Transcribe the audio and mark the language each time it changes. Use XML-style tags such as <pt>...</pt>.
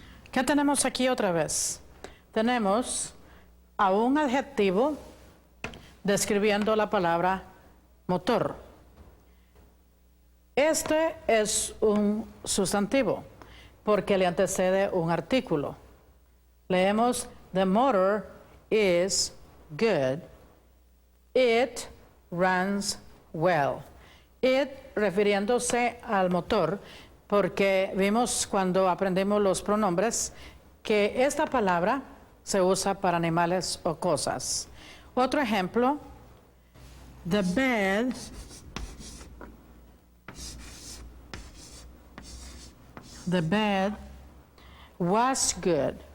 <es>¿Qué tenemos aquí otra vez? Tenemos a un adjetivo describiendo la palabra motor. Este es un sustantivo porque le antecede un artículo. Leemos,</es> <en>the motor is good. It runs well.</en> <es>It refiriéndose al motor, porque vimos cuando aprendimos los pronombres que esta palabra se usa para animales o cosas. Otro ejemplo,</es> <en>the bed was good.</en>